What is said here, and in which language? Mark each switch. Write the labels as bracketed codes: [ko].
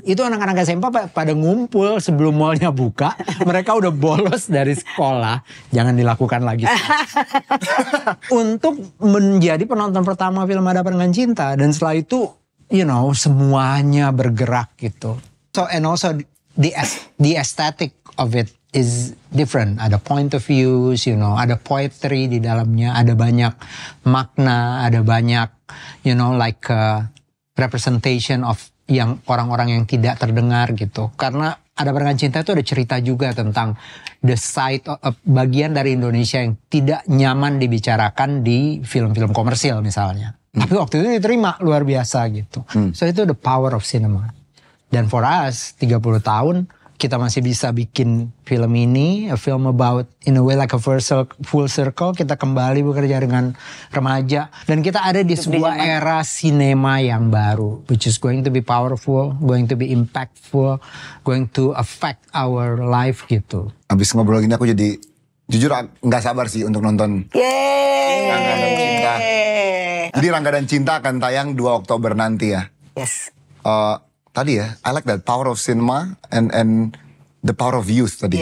[id] Itu anak-anak SMP pada ngumpul sebelum mallnya buka. Mereka udah bolos dari sekolah. Jangan dilakukan lagi. Untuk menjadi penonton pertama film Ada Dengan Cinta. Dan setelah itu, [en] you know, [id] semuanya bergerak gitu. [en] So, and also the aesthetic of it is different. [id] Ada [en] point of views, you know, [id] ada poetry di dalamnya, ada banyak makna, ada banyak, [en] you know, like representation of [id] yang orang-orang yang tidak terdengar gitu. Karena Ada Dengan Cinta itu ada cerita juga tentang [en] the side of [id] bagian dari Indonesia yang tidak nyaman dibicarakan di film-film komersil misalnya. Tapi waktu itu diterima luar biasa gitu. [en] So [id] itu [en] the power of cinema. [id] Dan [en] for us [id] 30 tahun kita masih bisa bikin film ini, [en] a film about in a way like a full circle, [id] kita kembali bekerja dengan remaja dan kita ada di sebuah era sinema yang baru, [en] which is going to be powerful, going to be impactful, going to affect our life [id] gitu. Abis ngobrol gini aku jadi jujur nggak sabar sih untuk nonton Rangga dan Cinta. Jadi Rangga dan Cinta akan tayang 2 Oktober nanti ya. [en] Yes. [id] Tadi ya, [en] I like that power of cinema and the power of youth [id] tadi.